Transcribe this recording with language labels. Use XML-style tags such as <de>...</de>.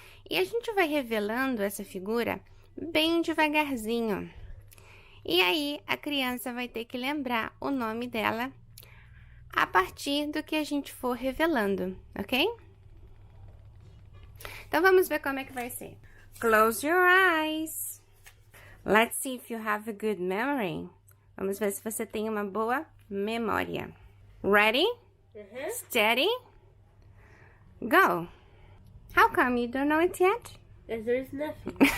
<pt>E a gente vai revelando essa figura bem devagarzinho. E aí, a criança vai ter que lembrar o nome dela a partir do que a gente for revelando, ok? Então, vamos ver como é que vai ser.</pt> <en>Close your eyes. Let's see if you have a good memory.</en> <pt>Vamos ver se você tem uma boa memória.</pt> <en>Ready? Steady? Go! How come you don't know it yet? Because there's nothing.</en>